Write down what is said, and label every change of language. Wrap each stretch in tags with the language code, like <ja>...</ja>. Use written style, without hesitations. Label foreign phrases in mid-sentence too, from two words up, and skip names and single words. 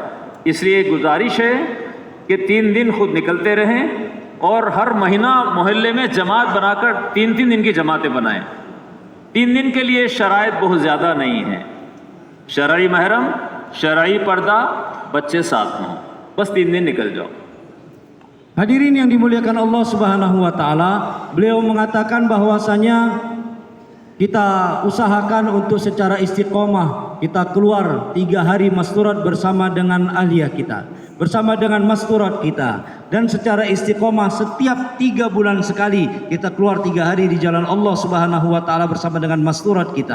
<hi>इसलिए गुजारिश है कि 3 दिन खुद निकलते रहें और हर महीना मोहल्ले में जमात बनाकर 3-3 दिन की जमातें बनाएं। 3 दिन के लिए शराइत बहुत ज़्यादा नहीं है, शरई महरम, शरई पर्दा, बच्चे साथ हों, बस 3 दिन निकल जाओ।</hi> <id>Hadirin yang dimuliakan Allah</id> <ar>سبحانه وتعالى,</ar> <id>beliau mengatakan bahwasanya kita usahakan untuk secara istiqomah kita keluar 3 hari masturat bersama dengan ahliyah kita, bersama dengan masturat kita, dan secara istiqomah setiap 3 bulan sekali kita keluar 3 hari di jalan Allah</id> <ar>سبحانه وتعالى</ar> <id>bersama dengan masturat kita.</id>